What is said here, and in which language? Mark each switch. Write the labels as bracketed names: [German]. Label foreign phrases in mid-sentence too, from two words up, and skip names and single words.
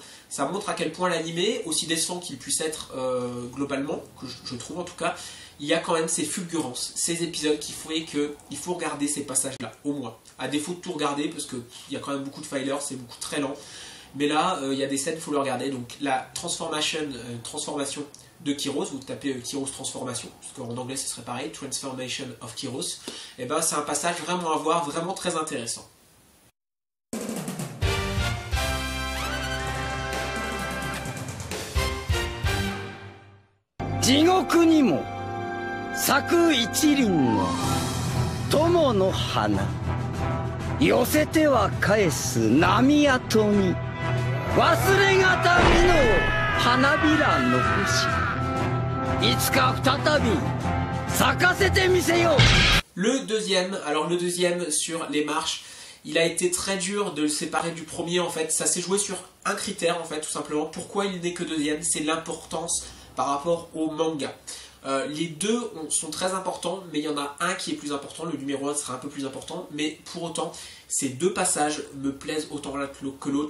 [French] Ça montre à quel point l'animé, aussi décevant qu'il puisse être globalement, que je trouve en tout cas, il y a quand même ces fulgurances, ces épisodes qui font qu'il faut regarder ces passages là, au moins, à défaut de tout regarder parce qu'il y a quand même beaucoup de filers, c'est beaucoup très lent, mais là il y a des scènes, il faut le regarder, donc la transformation de Kyros, vous tapez Kyros Transformation, parce qu'en anglais ce serait pareil, [English] Transformation of Kyros, [French] et ben c'est un passage vraiment à voir, vraiment très intéressant. [Japanese] 地獄にも咲く一輪の友の花寄せては返す波跡に忘れがたみの花びらの星いつか再び咲かせてみせよう。 [French] Le deuxième sur les marches, il a été très dur de le séparer du premier en fait, ça s'est joué sur un critère en fait tout simplement. Pourquoi il n'est que deuxième? C'est l'importance par rapport au manga. Les deux sont très importants, mais il y en a un qui est plus important, le numéro 1 sera un peu plus important, mais pour autant, ces deux passages me plaisent autant l'un que l'autre.